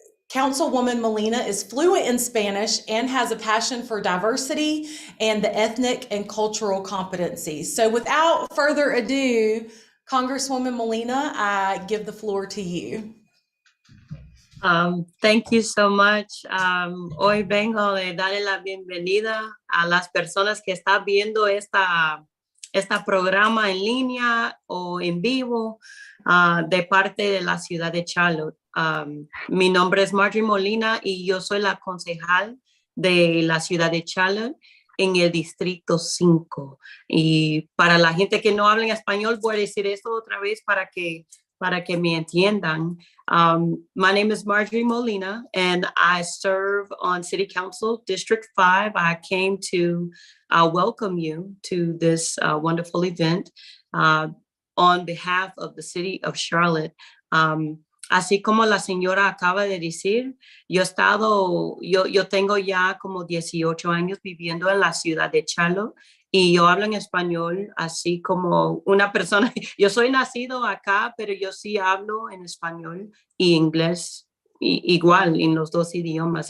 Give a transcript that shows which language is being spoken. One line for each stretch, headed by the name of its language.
English: Councilwoman Molina is fluent in Spanish and has a passion for diversity and the ethnic and cultural competencies. So without further ado, Congresswoman Molina, I give the floor to you. Thank you so much.
Spanish: Hoy vengo de darle la bienvenida a las personas que están viendo esta programa en línea o en vivo de parte de la ciudad de Charlotte. Mi nombre es Marjorie Molina y yo soy la concejal de la ciudad de Charlotte. en el Distrito 5. Y para la gente que no habla en español, voy a decir esto otra vez para que me entiendan.
English: My name is Marjorie Molina, and I serve on City Council, District 5. I came to welcome you to this wonderful event on behalf of the City of Charlotte.
Spanish: Así como la señora acaba de decir, yo tengo ya como 18 años viviendo en la ciudad de Charlotte y yo hablo en español así como una persona. Yo soy nacido acá, pero yo sí hablo en español y inglés igual en los dos idiomas.